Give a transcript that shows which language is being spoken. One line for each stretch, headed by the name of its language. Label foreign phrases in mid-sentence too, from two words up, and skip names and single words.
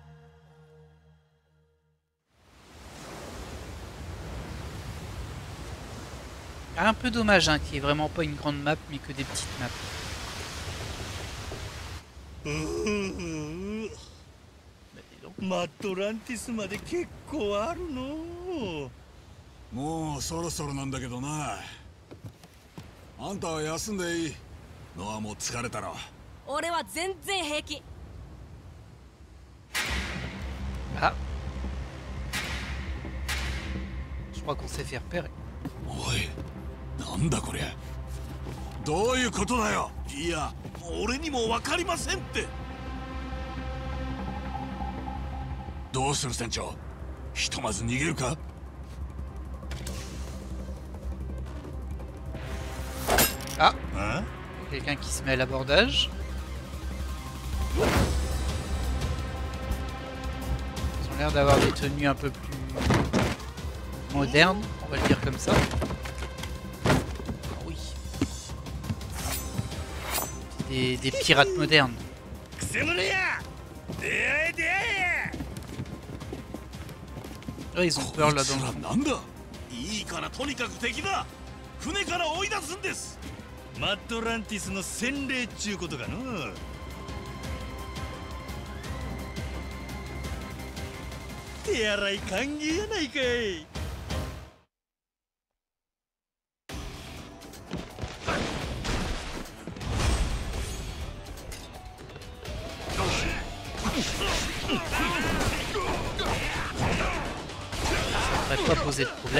French: Un peu dommage hein, qu'il n'y ait vraiment pas une grande map mais que des petites maps.
Japanese: Madlantis まで結構あるの。もうそろそろなんだけどな。あんたは休んでいい。ノアも疲れたろ。俺は全然平気。
French: Ah. Je crois qu'on s'est fait repérer.
Japanese: おい、なんだこりゃ。どういうことだよ。いや、俺にも分かりませんって。どうする船長。ひとまず逃げるか。
French: Ah, quelqu'un qui se met à l'abordage. Ils ont l'air d'avoir des tenues un peu plus modernes, on va le dire comme ça. Oui. Des pirates modernes. Là, ils ont peur là dans le fond.
Japanese: いいからとにかく敵だ。船から追い出すんです。マッドランティスの洗礼っちゅうことかの。手洗い歓迎やないかい。
French: Ça devrait pas poser de problème.